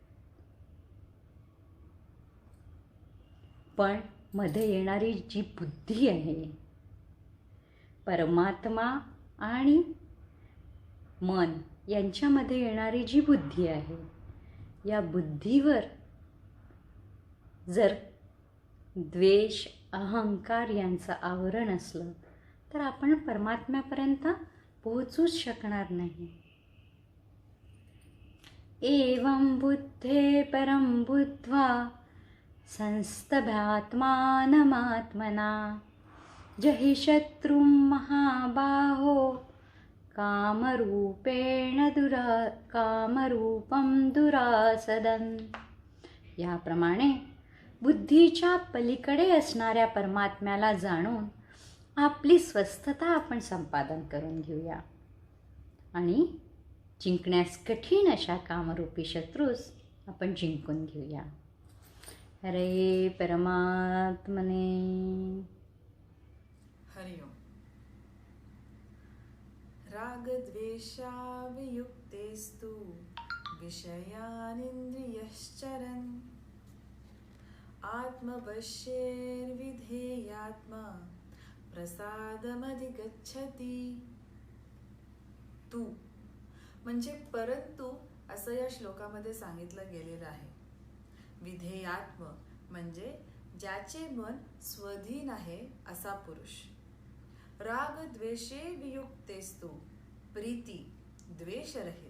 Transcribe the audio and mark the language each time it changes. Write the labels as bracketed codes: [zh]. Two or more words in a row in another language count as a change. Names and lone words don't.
[mr] पण मध्ये येणारी जी बुद्धी आहे, परमात्मा आणि मन यांच्यामध्ये येणारी जी बुद्धी आहे, या बुद्धीवर जर द्वेष, अहंकार यांचं आवरण असलं तर आपण परमात्म्यापर्यंत पोहोचूच शकणार नाही. [sa] एवं बुद्धे परं बुद्ध्वा संस्तभ्यात्मानमात्मना जहि शत्रुं महाबाहो कामरूपं दुरासदन्. [mr] याप्रमाणे बुद्धीच्या पलीकडे असणाऱ्या परमात्म्याला जाणून आपली स्वस्थता आपण संपादन करून घेऊया आणि जिंकण्यास कठीण अशा कामरूपी शत्रूस आपण जिंकून घेऊया. [sa] हरे परमात्मने. हरिओम. रागद्वेषावियुक्तेस्तु विषयानिन्द्रियश्चरन् आत्मवश्यैर्विधेयात्मा प्रसादमधिगच्छति. [mr] तू म्हणजे परंतु असं या श्लोकामध्ये सांगितलं गेलेलं आहे. विधेयात्म म्हणजे ज्याचे मन स्वधीन आहे असा पुरुष. [sa] राग द्वेषे वियुक्तेस्तु [mr] प्रीती द्वेष रहित.